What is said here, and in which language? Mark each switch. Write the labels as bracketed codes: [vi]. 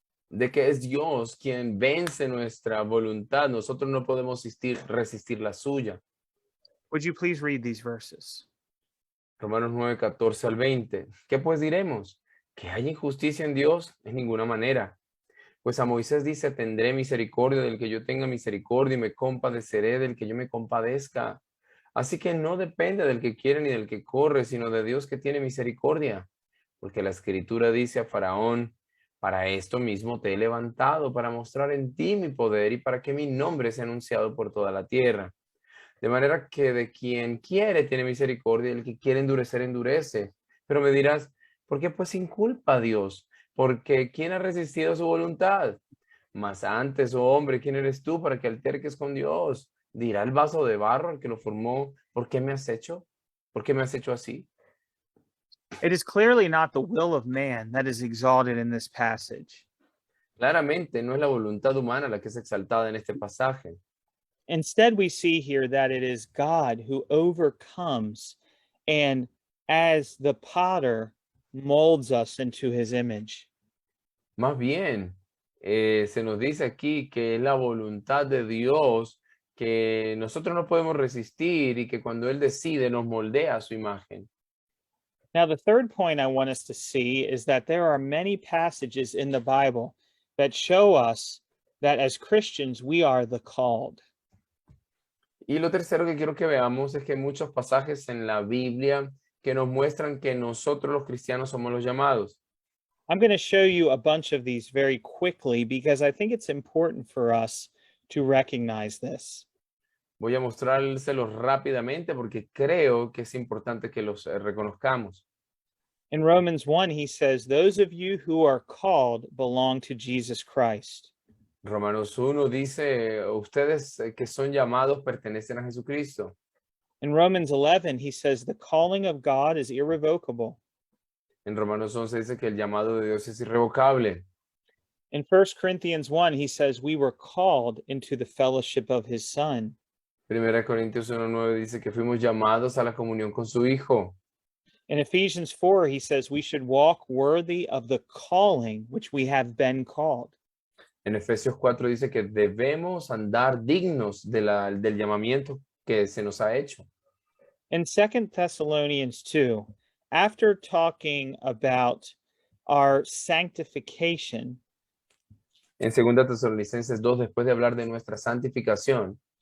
[es] de que es Dios quien vence nuestra voluntad. Nosotros no podemos resistir la suya. Would you please read these verses? Romanos 9, 14 al 20. ¿Qué pues diremos? ¿Que hay injusticia en Dios? En ninguna manera. Pues a Moisés dice, tendré misericordia del que yo tenga misericordia y me compadeceré del que yo me compadezca. Así que no depende del que quiere ni del que corre, sino de Dios que tiene misericordia. Porque la Escritura dice a Faraón, para esto mismo te he levantado, para mostrar en ti mi poder y para que mi nombre sea anunciado por toda la tierra. De manera que de quien quiere tiene misericordia y el que quiere endurecer, endurece. Pero me dirás, ¿por qué pues sin culpa Dios? Porque ¿quién ha resistido su voluntad? Mas antes, oh hombre, ¿quién eres tú para que alterques con Dios? Dirá el vaso de barro al que lo formó, ¿por qué me has hecho? ¿Por qué me has hecho así? [en] It is clearly not the will of man that is exalted in this passage. [es] Claramente no es la voluntad humana la que es exaltada en este pasaje. [en] Instead, we see here that it is God who overcomes and, as the potter, molds us into his image. [es] Más bien, se nos dice aquí que es la voluntad de Dios que nosotros no podemos resistir y que cuando Él decide nos moldea a su imagen. [en] Now, the third point I want us to see is that there are many passages in the Bible that show us that as Christians, we are the called. [es] Y lo tercero que quiero que veamos es que hay muchos pasajes en la Biblia que nos muestran que nosotros los cristianos somos los llamados. [en] I'm going to show you a bunch of these very quickly because I think it's important for us to recognize this. [es] Voy a mostrárselos rápidamente porque creo que es importante que los reconozcamos. [en] In Romans 1, he says, "Those of you who are called belong to Jesus Christ." [es] Romanos 1 dice, ustedes que son llamados pertenecen a Jesucristo. [en] In Romans 11, he says, "The calling of God is irrevocable." [es] En Romanos 11 dice que el llamado de Dios es irrevocable. [en] In 1 Corinthians 1, he says, "We were called into the fellowship of his Son." [es] Primera Corintios 1:9 dice que fuimos llamados a la comunión con su Hijo. [en] In Ephesians 4, he says, "We should walk worthy of the calling which we have been called." [es] En Efesios 4 dice que debemos andar dignos del llamamiento que se nos ha hecho. [en] In 2 Thessalonians 2, after talking about our sanctification, [es] En 2 Tesalonicenses 2, después de hablar de nuestra santificación,